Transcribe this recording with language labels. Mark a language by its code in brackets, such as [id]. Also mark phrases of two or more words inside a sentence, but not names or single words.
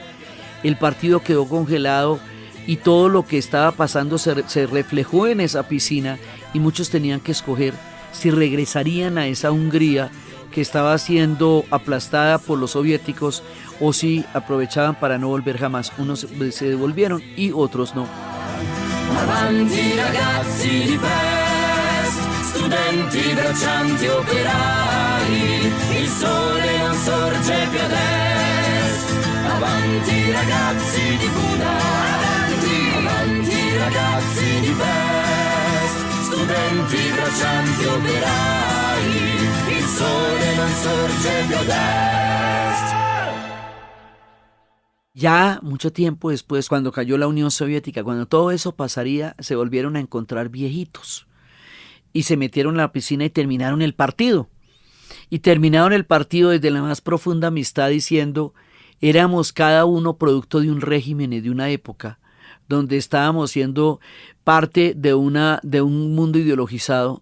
[es] El partido quedó congelado y todo lo que estaba pasando se reflejó en esa piscina, y muchos tenían que escoger si regresarían a esa Hungría que estaba siendo aplastada por los soviéticos o si aprovechaban para no volver jamás. Unos se devolvieron y otros no. [it] Avanti ragazzi di Pest, studenti, braccianti, operai, il sole non sorge più ad est. Avanti ragazzi di Buda, avanti ragazzi di Pest, studenti, braccianti, operai, il sole non sorge più ad est. [es] Ya mucho tiempo después, cuando cayó la Unión Soviética, cuando todo eso pasaría, se volvieron a encontrar viejitos y se metieron en la piscina y terminaron el partido. Y terminaron el partido desde la más profunda amistad, diciendo: éramos cada uno producto de un régimen y de una época donde estábamos siendo parte de un mundo ideologizado.